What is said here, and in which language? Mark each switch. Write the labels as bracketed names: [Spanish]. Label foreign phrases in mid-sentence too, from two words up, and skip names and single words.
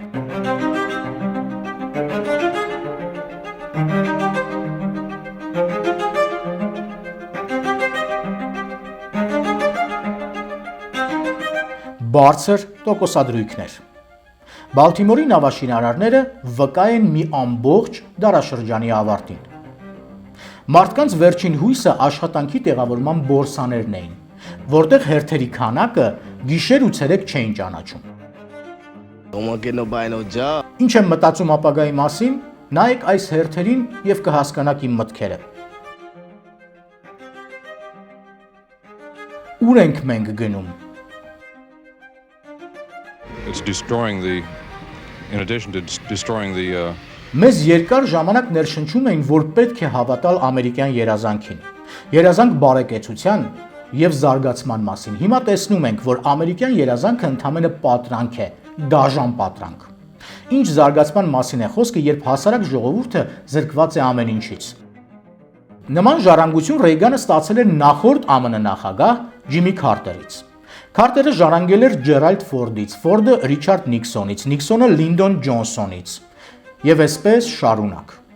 [Armenian] Բարձր տոկոսադրույքներ։ Բալթիմորի նավաշինարարները վկա են մի ամբողջ դարաշրջանի ավարտին։ Մարդկանց վերջին հույսը աշխատանքի տեղավորման բորսաներն էին, որտեղ հերթերի քանակը գիշեր ու ցերեկ չէին ճանաչում։ [English] Don't want to get nobody no job. [Armenian] Ինչ եմ մտածում ապագայի մասին, նայեք այս հերթերին եւ կհասկանաք իմ մտքերը։ Ուր ենք մենք գնում։ [English] It's destroying in addition to destroying the [Armenian] Մեզ երկար ժամանակ ներշնչում էին, որ պետք է հավատալ ամերիկյան երազանքին, երազանք բարեկեցության եւ զարգացման մասին։ Հիմա տեսնում ենք, որ ամերիկյան երազանքը ընդամենը պատրանք է, դաժան պատրանք։ Ինչ զարգացման մասին է խոսքը, երբ հասարակ ժողովուրդը զրկված է ամեն ինչից։ Նման ժառանգություն Ռեյգանը ստացել էր նախորդ ԱՄՆ նախագահ Ջիմի Քարտերից։ Քարտերը ժառանգել էր Ջերալդ Ֆորդից, Ֆորդը Ռիչարդ Նիքսոնից, Նիքսոնը Լինդոն Ջոնսոնից։ Եվ այսպես շարունակ։